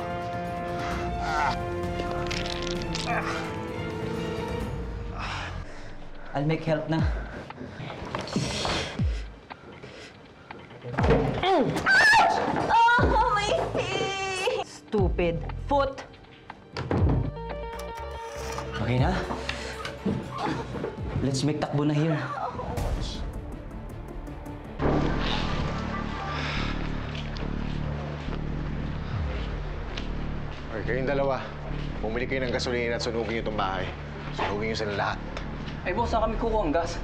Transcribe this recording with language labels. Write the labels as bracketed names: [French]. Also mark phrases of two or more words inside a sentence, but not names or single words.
[English] I'll make help na. Oh, my face! Stupid foot! Okay na? Let's make takbo na here. [Filipino] Okay, kayong dalawa. Bumili kayo ng gasolina at sunugin niyo itong bahay. Sunugin niyo sila lahat. Ay, boss, saan kami kukuha ang gas?